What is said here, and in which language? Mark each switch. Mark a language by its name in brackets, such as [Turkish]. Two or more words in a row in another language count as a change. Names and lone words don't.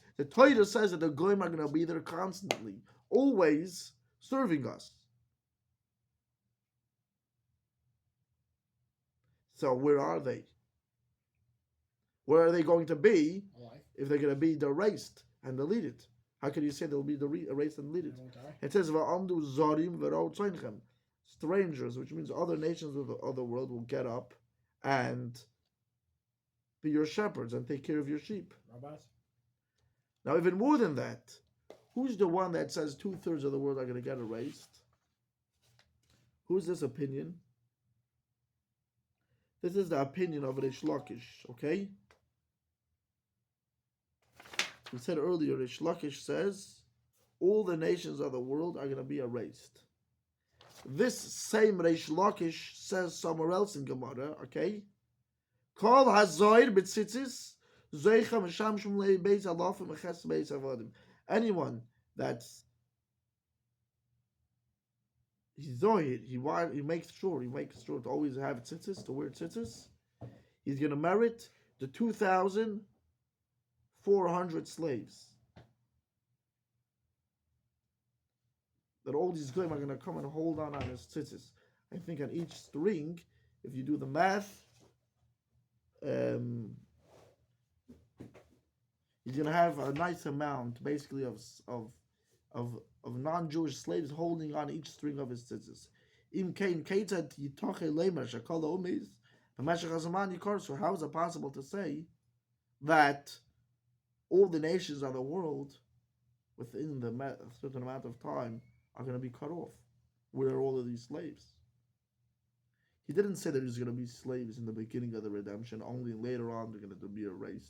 [English] The Torah says that the Goyim are going to be there constantly, always serving us. So where are they? Where are they going to be Alive. if they're going to be erased and deleted? How can you say they'll be erased and deleted? They won't die. It says [Hebrew] "ועמדו זרים ורעו צאנכם." [English] Strangers, which means other nations of the other world, will get up and be your shepherds and take care of your sheep. Robots. Now, even more than that, who's the one that says 2/3 of the world are going to get erased? Who's this opinion? This is the opinion of Rish Lakish, okay? We said earlier, Rish Lakish says all the nations of the world are going to be erased. This same Rish Lakish says somewhere else in Gemara, okay? [Hebrew] כל הזהיר בציצית זוכה משמשים לבית אלפים אחת בית עבדים. [English] Anyone that's he's zohir, he makes sure to always have tzitzis, to wear tzitzis. He's going to merit the 2,400 slaves. That all these goyim are going to come and hold on his tzitzis. I think on each string, if you do the math, he's going to have a nice amount, basically, of non-Jewish slaves holding on each string of his tzitzis. [Hebrew] אם כן כיצד יתכן לומר שכל האומות במשך הזמן ייכרתו. [English] So how is it possible to say that all the nations of the world, within a certain amount of time, are going to be cut off? Where are all of these slaves? He didn't say that there's going to be slaves in the beginning of the redemption, only later on they're going to be erased.